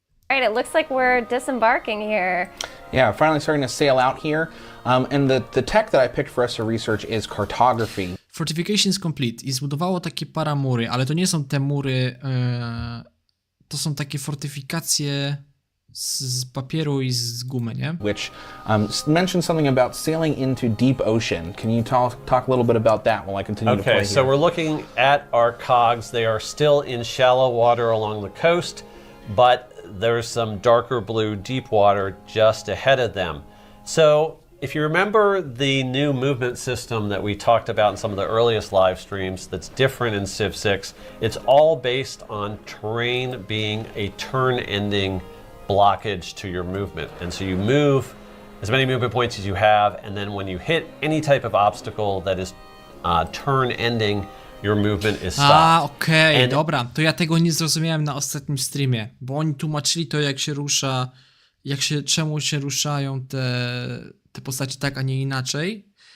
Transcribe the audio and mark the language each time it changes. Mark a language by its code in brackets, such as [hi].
[en] Right, it looks like we're disembarking here. Yeah, finally starting to sail out here. And the tech that I picked for us to research is cartography. Fortifications complete [pl] i zbudowało takie paramury, ale to nie są te mury, to są takie fortyfikacje z papieru i z gumy, nie? [en] Which mentioned something about sailing into deep ocean. Can you talk a little bit about that while I continue to play Okay, so here? we're looking at our cogs. They are still in shallow water along the coast, but there's some darker blue deep water just ahead of them. So if you remember the new movement system that we talked about in some of the earliest live streams that's different in Civ 6, it's all based on terrain being a turn-ending blockage to your movement. And so you move as many movement points as you have, and then when you hit any type of obstacle that is turn-ending, your movement is stopped. [pl] Okej, dobra, to ja tego nie zrozumiałem na ostatnim streamie, bo oni tłumaczyli to, jak się rusza, czemu się ruszają te postacie tak, a nie inaczej.